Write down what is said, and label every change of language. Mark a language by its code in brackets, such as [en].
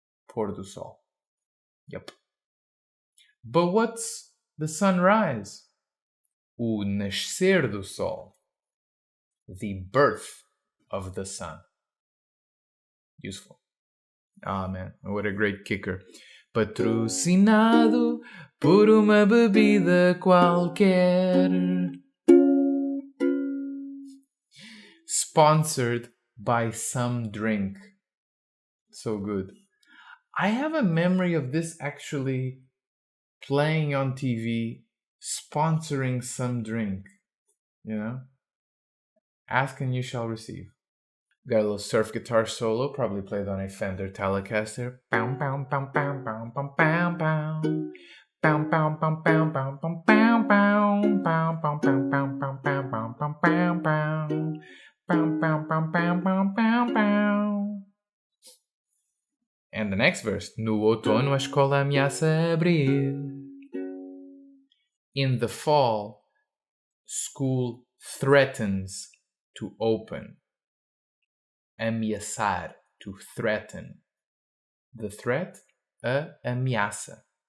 [en] Pôr do sol. Yep. But what's the sunrise? [pt] O nascer do sol. [en] The birth of the sun. Useful. Ah, man, what a great kicker. [pt] Patrocinado por uma bebida qualquer. [en] Sponsored by some drink. So good. I have a memory of this actually playing on TV, sponsoring some drink. You know? Ask and you shall receive. Got a little surf guitar solo, probably played on a Fender Telecaster. Bow, bow, bow, bow, bow, bow, bow, bow. Bow, bow, bow, bow, bow, bow, bow, bow. Bow, bow, bow, bow, bow, bow, bow, bow, bow, bow. Bow, bow, bow, bow, bow, bow, bow. And the next verse. [pt] No outono a escola ameaça abrir. [en] In the fall, school threatens to open. Ameaçar, to threaten. The threat, a ameaça.